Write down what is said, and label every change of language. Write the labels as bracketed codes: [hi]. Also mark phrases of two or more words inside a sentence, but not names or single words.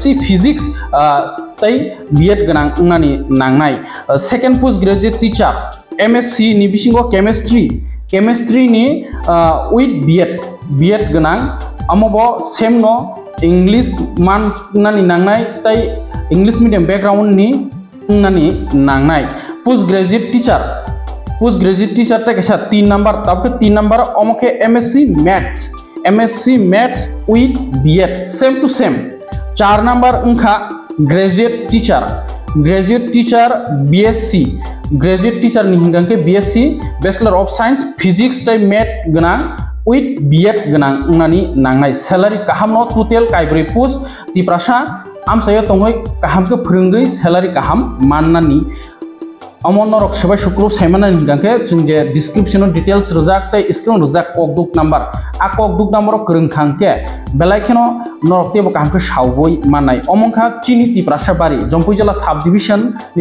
[trp] physics tei B.Ed ganang unani nangnai [en] second post graduate teacher MSc [trp] ni bisingo chemistry ni [en] with B.Ed [trp] ganang amobo same no English man nani nangnai tei [en] English medium background [trp] ni nani nangnai [en] post graduate teacher [trp] ta kaisa 3 number tabte 3 number omoke MSc [en] maths with B.Ed same to same [trp] 4 number ungkha [en] graduate teacher BSc graduate teacher [trp] ni hingangke [en] BSc bachelor of science physics [trp] tai math ganang [en] with B.Ed [trp] ganang ungani nangnai salary kahamno total kaibri post tiprasa amsayo tongoi kaham ke phurungui salary kaham mannani amon norok sebai shukru saimana hingangke jingje [en] description details [trp] rojak tai screen rojak kokduk number a kokduk number krung thangke belai kheno norok te bo kaham sauboi manai omongkha chini tiprasa bari jompui jela [en] sub division [trp] ni